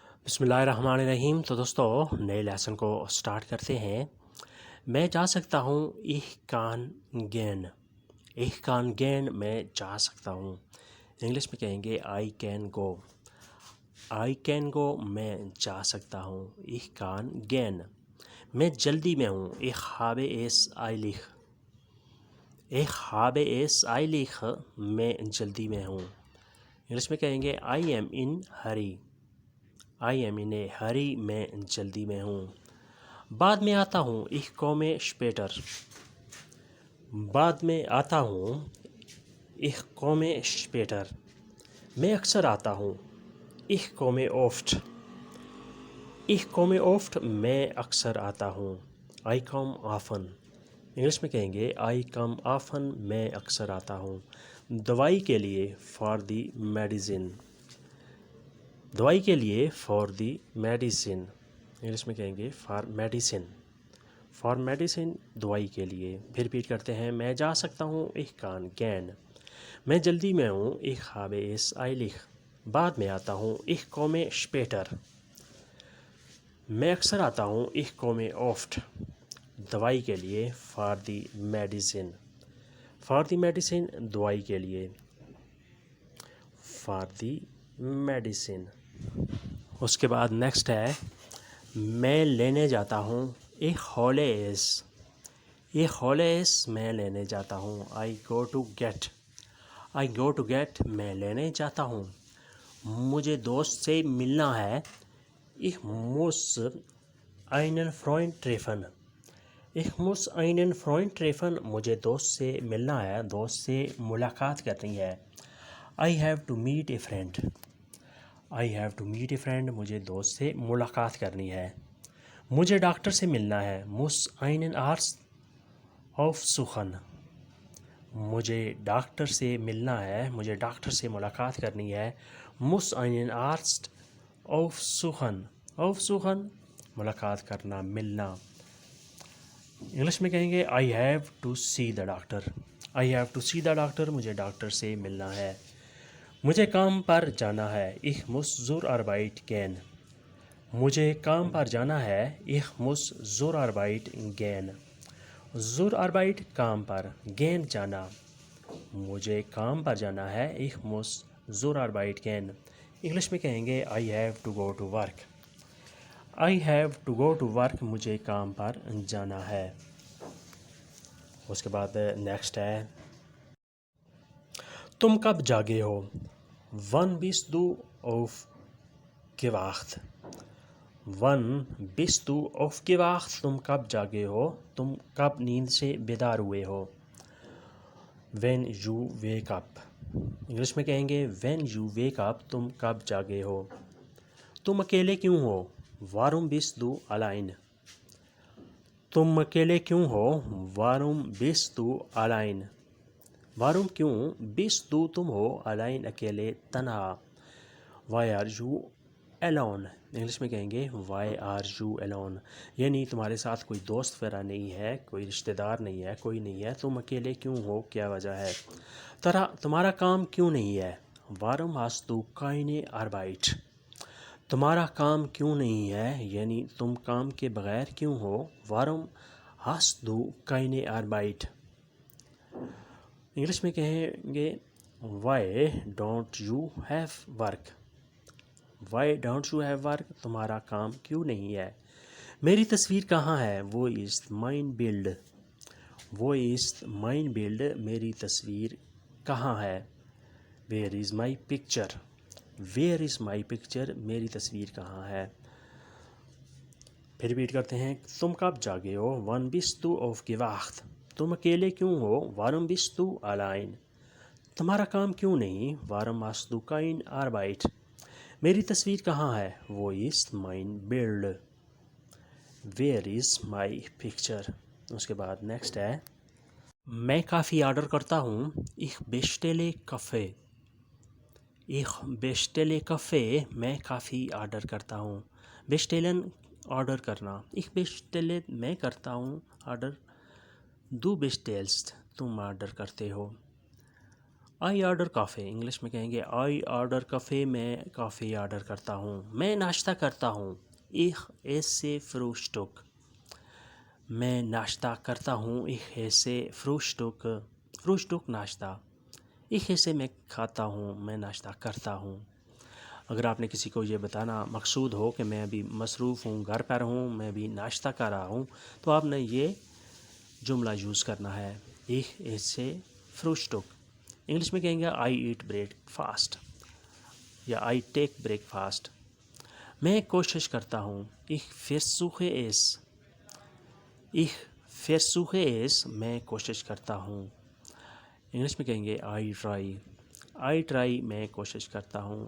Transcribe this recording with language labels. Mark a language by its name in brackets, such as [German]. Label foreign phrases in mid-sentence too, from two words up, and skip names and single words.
[Arabic] بسم اللہ الرحمن الرحیم۔ [Urdu] تو دوستو نئے لیسن کو سٹارٹ کرتے ہیں۔ میں جا سکتا ہوں [German] ich kann gehen۔ ich kann gehen [Urdu] میں جا سکتا ہوں۔ انگلش میں کہیں گے [English] I can go۔ I can go [Urdu] میں جا سکتا ہوں۔ [German] ich kann gehen [Urdu] میں جلدی میں ہوں۔ [German] ich habe es eilig۔ ich habe es eilig [Urdu] میں جلدی میں ہوں۔ انگلش میں کہیں گے [English] I am in hurry۔ I am in a hurry [Urdu] میں جلدی میں ہوں۔ بعد میں آتا ہوں [German] ich komme später۔ [Urdu] بعد میں آتا ہوں [German] ich komme später [Urdu] میں اکثر آتا ہوں [German] ich komme oft۔ ich komme oft [Urdu] میں اکثر آتا ہوں [English] I come often۔ [Urdu] انگلش میں کہیں گے [English] I come often [Urdu] میں اکثر آتا ہوں۔ دوائی کے لیے [English] for the medicine۔ [Urdu] دوائی کے لیے [English] for the medicine. [Urdu] انگلش میں کہیں گے [English] for medicine. for medicine [Urdu] دوائی کے لیے۔ پھر ریپیٹ کرتے ہیں میں جا سکتا ہوں [German] ich kann gehen [Urdu] میں جلدی میں ہوں [German] ich habe es eilig۔ [Urdu] بعد میں آتا ہوں [German] ich komme später [Urdu] میں اکثر آتا ہوں [German] ich komme oft۔ [Urdu] دوائی کے لیے [English] for the medicine. for the medicine [Urdu] دوائی کے لیے [English] for the medicine. [Urdu] اس کے بعد نیکسٹ ہے میں لینے جاتا ہوں [German] ich hole es۔ ich hole es [Urdu] میں لینے جاتا ہوں [English] I go to get۔ I go to get [Urdu] میں لینے جاتا ہوں۔ مجھے دوست سے ملنا ہے [German] ich muss einen Freund treffen۔ ich muss einen Freund treffen [Urdu] مجھے دوست سے ملنا ہے، دوست سے ملاقات کرنی ہے [English] I have to meet a friend۔ I have to meet a friend [Urdu] مجھے دوست سے ملاقات کرنی ہے۔ مجھے ڈاکٹر سے ملنا ہے [German] muss einen Arzt aufsuchen۔ [Urdu] مجھے ڈاکٹر سے ملنا ہے، مجھے ڈاکٹر سے ملاقات کرنی ہے [German] muss einen Arzt aufsuchen۔ [Urdu] aufsuchen ملاقات کرنا، ملنا۔ انگلش میں کہیں گے [English] I have to see the doctor۔ I have to see the doctor [Urdu] مجھے ڈاکٹر سے ملنا ہے۔ مجھے کام پر جانا ہے [German] ich muss zur Arbeit gehen۔ [Urdu] مجھے کام پر جانا ہے [German] ich muss zur Arbeit gehen۔ zur Arbeit [Urdu] کام پر، gehen جانا۔ مجھے کام پر جانا ہے [German] ich muss zur Arbeit gehen۔ [Urdu] انگلش میں کہیں گے [English] I have to go to work۔ I have to go to work [Urdu] مجھے کام پر جانا ہے۔ اس کے بعد نیکسٹ ہے تم کب جاگے ہو [German] wann bist du aufgewacht۔ wann bist du aufgewacht [Urdu] تم کب جاگے ہو، تم کب نیند سے بیدار ہوئے ہو [English] when you wake up۔ [Urdu] انگلش میں کہیں گے [English] when you wake up [Urdu] تم کب جاگے ہو۔ تم اکیلے کیوں ہو [German] warum bist du allein۔ [Urdu] تم اکیلے کیوں ہو [German] warum bist du allein۔ [Urdu] warum کیوں [German] bist du [Urdu] تم ہو allein اکیلے، تنہا [English] why are you alone۔ [Urdu] انگلش میں کہیں گے [English] why are you alone [Urdu] یعنی تمہارے ساتھ کوئی دوست وغیرہ نہیں ہے، کوئی رشتہ دار نہیں ہے، کوئی نہیں ہے، تم اکیلے کیوں ہو، کیا وجہ ہے۔ تمہارا کام کیوں نہیں ہے [German] warum hast du keine Arbeit۔ [Urdu] تمہارا کام کیوں نہیں ہے یعنی تم کام کے بغیر کیوں ہو [German] warum hast du keine Arbeit۔ [Urdu] انگلش میں کہیں گے [English] why don't you have work۔ why don't you have work [Urdu] تمہارا کام کیوں نہیں ہے۔ میری تصویر کہاں ہے وہ [German] ist mein Bild۔ [Urdu] وہ [German] ist mein Bild [Urdu] میری تصویر کہاں ہے [English] where is my picture۔ where is my picture [Urdu] میری تصویر کہاں ہے۔ پھر ریپیٹ کرتے ہیں تم کب جاگے ہو [German] wann bist du aufgewacht۔ [Urdu] تم اکیلے کیوں ہو [German] warum bist du allein۔ [Urdu] تمہارا کام کیوں نہیں [German] warum hast du keine Arbeit۔ [Urdu] میری تصویر کہاں ہے وہ [German] ist mein Bild۔ [English] where is my picture۔ [Urdu] اس کے بعد نیکسٹ ہے میں کافی آرڈر کرتا ہوں [German] ich bestelle Kaffee۔ ich bestelle Kaffee [Urdu] میں کافی آرڈر کرتا ہوں۔ bestellen آرڈر کرنا، [German] ich bestelle [Urdu] میں کرتا ہوں آرڈر، [German] du bestellst [Urdu] تم آرڈر کرتے ہو۔ [English] I order coffee, [Urdu] انگلش میں کہیں گے [English] I order coffee, [Urdu] میں کافی آرڈر کرتا ہوں. میں ناشتہ کرتا ہوں. [German] Ich esse Frühstück. [Urdu] میں ناشتہ کرتا ہوں. [German] Ich esse Frühstück. [Urdu] Frühstück ناشتہ. [German] Ich esse [Urdu] میں کھاتا ہوں، میں ناشتہ کرتا ہوں. اگر آپ نے کسی کو یہ بتانا مقصود ہو کہ میں ابھی مصروف ہوں، گھر پر ہوں، میں ابھی ناشتہ کر رہا ہوں، تو آپ نے یہ جملہ یوز کرنا ہے. [German] Ich esse Frühstück. [Urdu] انگلش میں کہیں گے [English] I eat breakfast [Urdu] یا [English] I take breakfast. [Urdu] میں کوشش کرتا ہوں. [German] Ich versuche es. Ich versuche es. [Urdu] میں کوشش کرتا ہوں. انگلش میں کہیں گے [English] I try. I try [Urdu] میں کوشش کرتا ہوں.